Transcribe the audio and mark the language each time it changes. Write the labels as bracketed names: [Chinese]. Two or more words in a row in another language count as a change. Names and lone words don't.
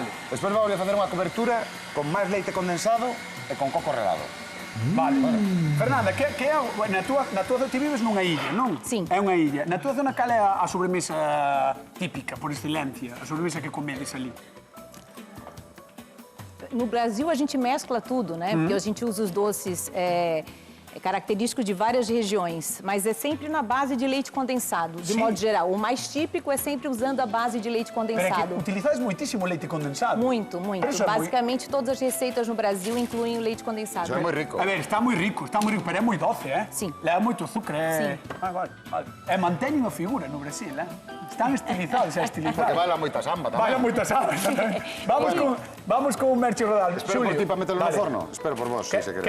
[Galician] Despois vamos a facer unha cobertura con máis leite condensado e con coco relado. Vale. Fernanda, que é na tua zona ti vives nunha illa, non? Sí. É unha illa. Na tua zona cal é a sobremesa típica, por excelencia, a sobremesa que comedes ali? [Portuguese] No Brasil, a gente mescla tudo, né? Porque a gente usa os doces característicos de várias regiões, mas é sempre na base de leite condensado, de Sim. modo geral. O mais típico é sempre usando a base de leite [Galician] Pero é [Portuguese] condensado. [Galician] que utilizais muitísimo leite condensado. [Portuguese] Muito, muito. [Galician] Eso é [Portuguese] Basicamente, todas as receitas no Brasil incluem o leite condensado. [Galician] Iso é moi rico. A ver, está moi rico, pero é moi doce, eh? [Portuguese] Sim. [Galician] Leva moito azúcar, [Portuguese] Sim. [Galician] Vale. E manteñen a figura no Brasil, Están estilizados, Porque baila moita samba tamén. Baila moitas aves. Vamos con un Merche Rodal. Espero por ti para metelo no forno. Espero por vos, se queredes.